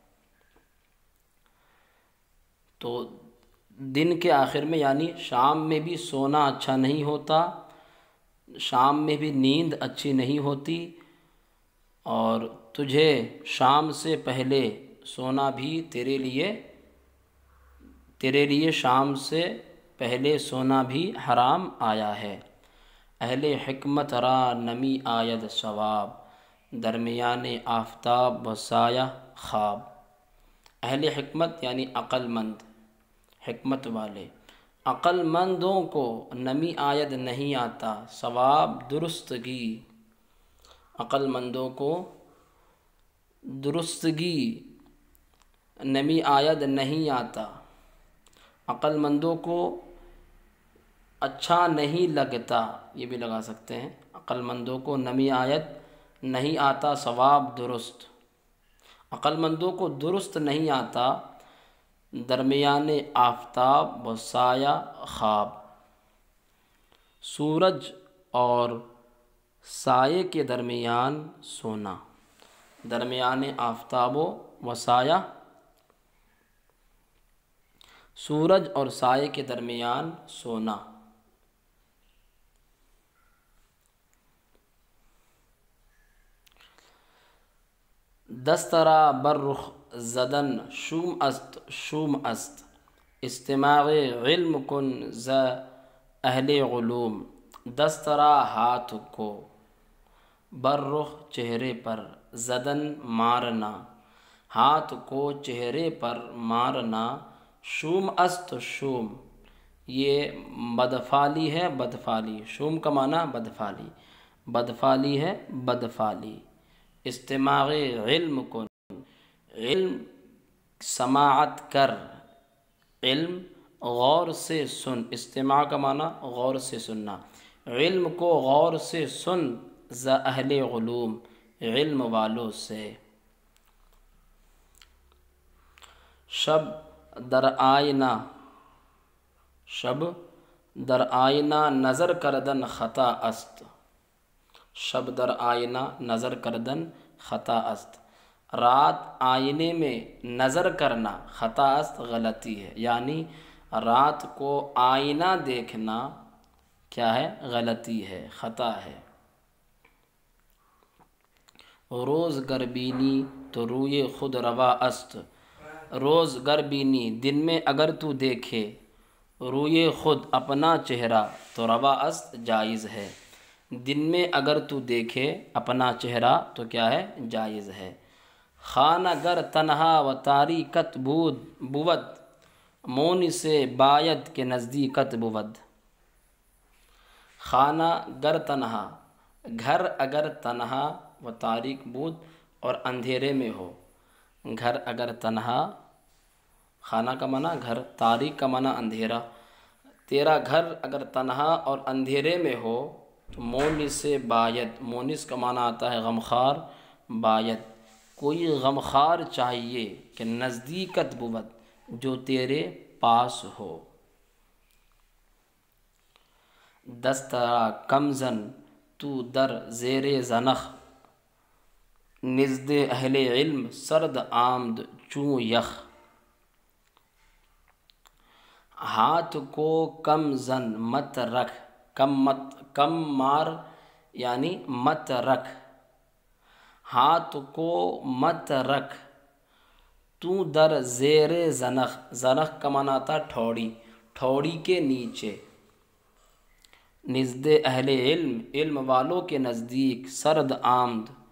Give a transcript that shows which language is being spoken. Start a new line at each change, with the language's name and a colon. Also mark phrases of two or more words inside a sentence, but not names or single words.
Urdu: تو دن کے آخر میں یعنی شام میں بھی سونا اچھا نہیں ہوتا، شام میں بھی نیند اچھی نہیں ہوتی، اور تجھے شام سے پہلے سونا بھی تیرے لیے شام سے پہلے سونا بھی حرام آیا ہے۔
Persian: اہل حکمت را نمی آید ثواب، درمیان آفتاب و سایہ خواب۔
Urdu: اہل حکمت یعنی عقل مند، حکمت والے، عقل مندوں کو
Persian: نمی آید
Urdu: نہیں آتا ثواب درستگی، عقل مندوں کو درستگی
Persian: نمی آید
Urdu: نہیں آتا، عقل مندوں کو اچھا نہیں لگتا، یہ بھی لگا سکتے ہیں، عقل مندوں کو
Persian: نمی آید
Urdu: نہیں آتا ثواب درست، عقل مندوں کو درست نہیں آتا
Persian: درمیان آفتاب و سایہ خواب۔
Urdu: سورج اور سائے کے درمیان سونا،
Persian: درمیان آفتاب و سایہ،
Urdu: سورج اور سائے کے درمیان سونا۔
Persian: دسترا برخ زدن شوم است، استماع علم کن ز اہل علوم۔
Urdu: دسترا ہاتھ کو، برخ چہرے پر، زدن مارنا، ہاتھ کو چہرے پر مارنا،
Persian: شوم است شوم،
Urdu: یہ بدفعلی ہے، بدفعلی، شوم کا معنی بدفعلی، بدفعلی ہے بدفعلی۔
Persian: استماع علم کن،
Urdu: علم سماعت کر، علم غور سے سن، استماع کا معنی غور سے سننا، علم کو غور سے سن،
Persian: ز اہل علوم،
Urdu: علم والوں سے۔
Persian: شب در آئینہ، شب در آئینہ نظر کردن خطا است، شب در آئینہ نظر کردن خطا است،
Urdu: رات آئینے میں نظر کرنا
Persian: خطا است
Urdu: غلطی ہے، یعنی رات کو آئینہ دیکھنا کیا ہے؟ غلطی ہے، خطا ہے۔
Persian: روز گر بینی تو روئے خود روا است، روز گر بینی
Urdu: دن میں اگر تو دیکھے،
Persian: روئے خود
Urdu: اپنا چہرہ تو
Persian: روا است
Urdu: جائز ہے، دن میں اگر تو دیکھے اپنا چہرہ تو کیا ہے؟ جائز ہے۔
Persian: خانہ گر تنہا و تاریکت بود، مون سے باید کے نزدیکت بود۔ خانہ گر تنہا،
Urdu: گھر اگر
Persian: تنہا و تاریک بود
Urdu: اور اندھیرے میں ہو، گھر اگر تنہا، خانہ کا معنی گھر، تاریک کا معنی اندھیرا، تیرا گھر اگر تنہا اور اندھیرے میں ہو تو
Persian: مونس باید،
Urdu: مونس کا معنی آتا ہے غمخوار، باید کوئی غمخوار چاہیے کہ
Persian: نزدیکت بود
Urdu: جو تیرے پاس ہو۔
Persian: دسترا کمزن تو در زیر زنخ، نزد اہل علم سرد آمد چوں یخ۔
Urdu: ہاتھ کو کم زن مت رکھ، کم مار یعنی مت رکھ، ہاتھ کو مت رکھ
Persian: تو در زیر زنخ،
Urdu: زنخ کا معنی آتا ٹھوڑی، ٹھوڑی کے نیچے،
Persian: نزد اہل علم
Urdu: علم والوں کے نزدیک،
Persian: سرد آمد